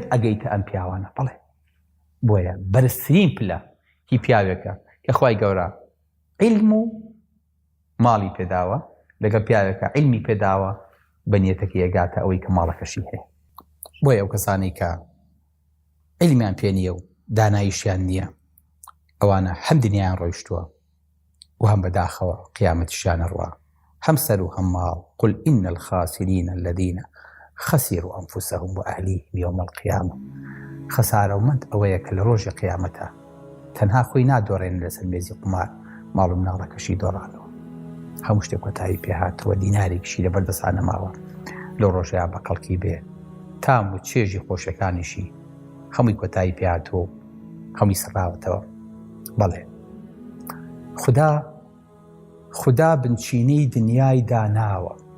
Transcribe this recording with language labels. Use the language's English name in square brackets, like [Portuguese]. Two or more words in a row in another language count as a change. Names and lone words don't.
[Central Kurdish] ئەگەیتە ئەم پیاوانە بەڵێ بۆیە بەرزترین پلە هی پیاوێکە کە خوای گەورە عیلم و ماڵی پێداوە لەگەڵ پیاوێکە عیلمی پێداوە بەنیەتەکە ئەگاتە ئەوەی کە ماڵەکەشی هەیە بۆیە ئەو کەسانی کە عیلمیان پێ نییە و داناییشیان نییە ئەوانە هەم دنیایان ڕۆیشتووە و هەم بەداخەوە قیامەتیشیانە ڕوا هەم سەر و هەم ماڵ [Arabic] قل إن الخاسرين الذين خسروا أنفسهم وأهليهم يوم [Central Kurdish] القيامة خەسارەومەند ئەوەیە کە لە ڕۆژی قیامەتە تەنها خۆی نادۆڕێن لەسەر مێزی قمار ماڵ و مناڵەکەشی دۆڕانەوە هەموو شتێک کۆتایی پێهاتەوە دینارێکیشی لەبەر دەستان نەماوە لەو ڕۆژەیە بە قەڵکی بێ تام و چێژی خۆشەکانیشی هەمووی کۆتایی پێهاتەوە هەمووی سڕاوەتەوە بەڵێ خوددا بنچینەی دنیای داناوە